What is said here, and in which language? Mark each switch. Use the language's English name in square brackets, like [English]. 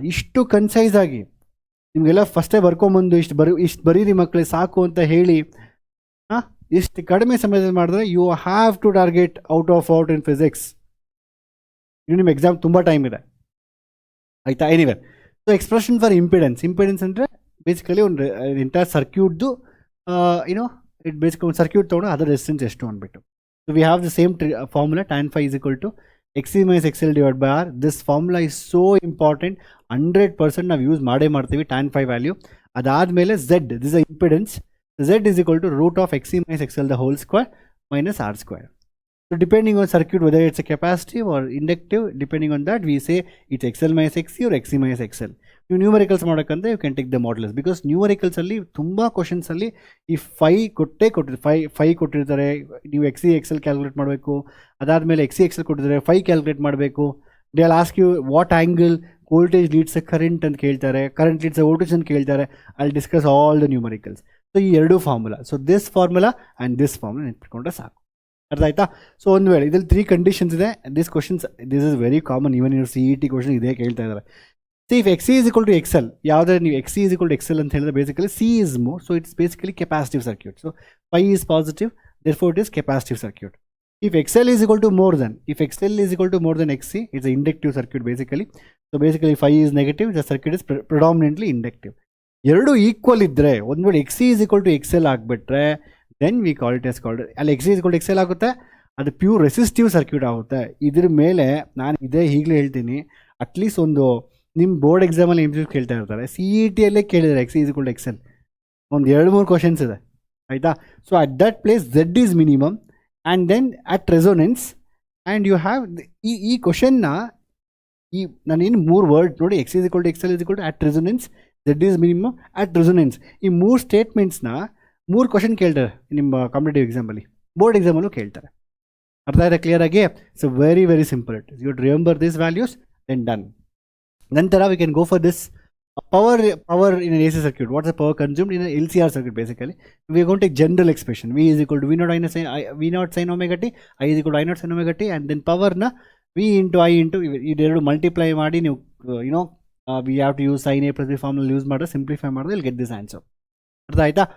[Kannada] ಇಷ್ಟು ಕನ್ಸೈಸ್ ಆಗಿ ನಿಮಗೆಲ್ಲ ಫಸ್ಟೇ ಬರ್ಕೊಂಬಂದು ಇಷ್ಟು ಬರೀರಿ ಮಕ್ಕಳೇ ಸಾಕು ಅಂತ ಹೇಳಿ ಇಷ್ಟು ಕಡಿಮೆ ಸಮಯದಲ್ಲಿ ಮಾಡಿದ್ರೆ [English] You have to target out in physics. [Kannada] ಇದು ನಿಮ್ಮ ಎಕ್ಸಾಮ್ ತುಂಬ ಟೈಮ್ ಇದೆ. ಆಯಿತಾ? Anyway, [English] so expression for impedance [Kannada] ಅಂದರೆ ಬೇಸಿಕಲಿ ಒಂದು ಎಂಟೈರ್ ಸರ್ಕ್ಯೂಟ್ದು ಇಟ್ ಬೇಸಿಕಲಿ ಒಂದು ಸರ್ಕ್ಯೂಟ್ ತೊಗೊಂಡು ಅದರ ರೆಸಿಸ್ಟೆನ್ಸ್ ಎಷ್ಟು ಅಂದ್ಬಿಟ್ಟು. [English] So we have the same formula tan phi is equal to XC - XL divided by R. This formula is so important. [Kannada] 100% ನಾವು use ಮಾಡ್ತೀವಿ tan phi value. [English] ಅದಾದಮೇಲೆ Z, this a impedance. Z is equal to root of XC - XL the whole square minus R square. So depending on circuit, whether it's a capacitive or inductive, depending on that we say it's XL - XC or XC - XL. [Kannada] ನೀವು numericals ಮಾಡೋಕ್ಕಂದ್ರೆ [English] you can take the modulus, [Kannada] because ನ್ಯೂಮರಿಕಲ್ಸಲ್ಲಿ ತುಂಬ ಕ್ವಶನ್ಸಲ್ಲಿ ಈ five ಕೊಟ್ಟಿರ್ತಾರೆ. ನೀವು XC XL calculate ಮಾಡಬೇಕು. ಅದಾದಮೇಲೆ XC XL ಕೊಟ್ಟಿದ್ದಾರೆ, five calculate ಮಾಡಬೇಕು. [English] they all ask you what angle voltage leads a current [Kannada] ಅಂತ ಕೇಳ್ತಾರೆ, [English] Current leads a voltage ಅಂತ ಕೇಳ್ತಾರೆ. I will discuss all the numericals. So ಈ ಎರಡು formula, so this formula and this formula [Kannada] ನೆನ್ಪಿಟ್ಕೊಂಡ್ರೆ ಸಾಕು. ಅರ್ಥ ಆಯ್ತಾ? ಸೊ ಒಂದು ವೇಳೆ ಇದರಲ್ಲಿ 3 ಕಂಡೀಷನ್ಸ್ ಇದೆ. [English] this is very common, [Kannada] ಇವನ್ ಇವ್ರು CET ಕ್ವಶನ್ ಇದೇ ಕೇಳ್ತಾ ಇದ್ದಾರೆ. C if XC is equal to XL, ಯಾವುದೇ ನೀವು XC is equal to XL ಅಂತ ಹೇಳಿದ್ರೆ basically C is more, [English] So it's basically capacitive circuit. So phi is positive, therefore it is capacitive circuit. If XL is equal to more than XC, it's an inductive circuit basically. So basically phi is negative, the circuit is predominantly inductive. [Kannada] ಎರಡು equal ಇದ್ದರೆ, ಒಂದು ವೇಳೆ XC is equal to XL ಆಗಿಬಿಟ್ರೆ [English] then we call it [Kannada] ಅಲ್ಲಿ XC is equal to XL ಆಗುತ್ತೆ, ಅದು pure resistive circuit ಆಗುತ್ತೆ. ಇದ್ರ ಮೇಲೆ ನಾನು ಈಗಲೇ ಹೇಳ್ತೀನಿ, ಅಟ್ಲೀಸ್ಟ್ ಒಂದು ನಿಮ್ಮ ಬೋರ್ಡ್ ಎಕ್ಸಾಮಲ್ಲಿ MCQ ಕೇಳ್ತಾ ಇರ್ತಾರೆ, CETಯಲ್ಲೇ ಕೇಳಿದ್ದಾರೆ XC is equal to XL, ಒಂದು 2-3 ಕ್ವಶನ್ಸ್ ಇದೆ. ಆಯಿತಾ? [English] so at that place Z is minimum and then at resonance and you have [Kannada] ಈ ಕ್ವಶನ್ನ ನಾನೇನು 3 ವರ್ಡ್ ನೋಡಿ, [English] XC is equal to XL is equal to at resonance, Z is minimum, at resonance. ಈ 3 ಸ್ಟೇಟ್ಮೆಂಟ್ಸ್ನ [Kannada] 3 question ಕೇಳ್ತಾರೆ ನಿಮ್ಮ competitive ಎಕ್ಸಾಮಲ್ಲಿ, board ಎಕ್ಸಾಮಲ್ಲೂ ಕೇಳ್ತಾರೆ. ಅರ್ಥ ಆಯ್ತಾ ಕ್ಲಿಯರ್ ಆಗಿ? [English] So very very simple it. You remember this values then done. ನಂತರ we can go for this power in an AC circuit. What's the power consumed in an LCR circuit? Basically, we are going to take general expression. V is equal to V naught sin omega t, I is equal to I naught sin omega t, and then power na V into I into you multiply ಮಾಡಿ ನೀವು we have to use sin A plus B formula use ಮಾಡಿದ್ರೆ simplify ಮಾಡಿದ್ರೆ you'll get this answer. [Kannada] ಅರ್ಥ ಆಯ್ತಾ?